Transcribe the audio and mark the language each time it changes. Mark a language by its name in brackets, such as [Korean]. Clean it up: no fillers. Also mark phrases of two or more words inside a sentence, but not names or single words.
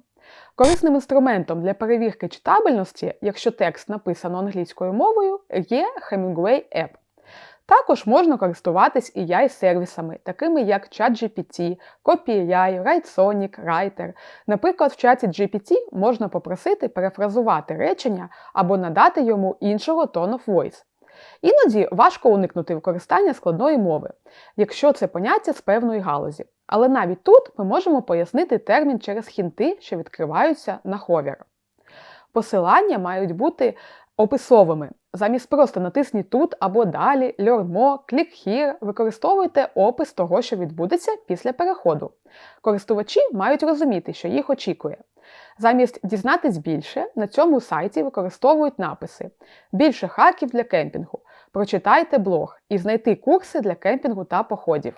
[Ukrainian] Корисним інструментом для перевірки читабельності, якщо текст написано англійською мовою, є Hemingway App. Також можна користуватись AI-сервісами, такими як ChatGPT, Copy.ai, WriteSonic, Writer. Наприклад, в чаті GPT можна попросити перефразувати речення або надати йому іншого [English] tone of voice. [Ukrainian] Іноді важко уникнути використання складної мови, якщо це поняття з певної галузі. Але навіть тут ми можемо пояснити термін через хінти, що відкриваються на ховір. Посилання мають бути описовими. Замість просто натисніть тут або далі, [English] learn more, click here, [Ukrainian] використовуйте опис того, що відбудеться після переходу. Користувачі мають розуміти, що їх очікує. Замість дізнатись більше, на цьому сайті використовують написи «Більше хаків для кемпінгу», «Прочитайте блог» і «Знайти курси для кемпінгу та походів».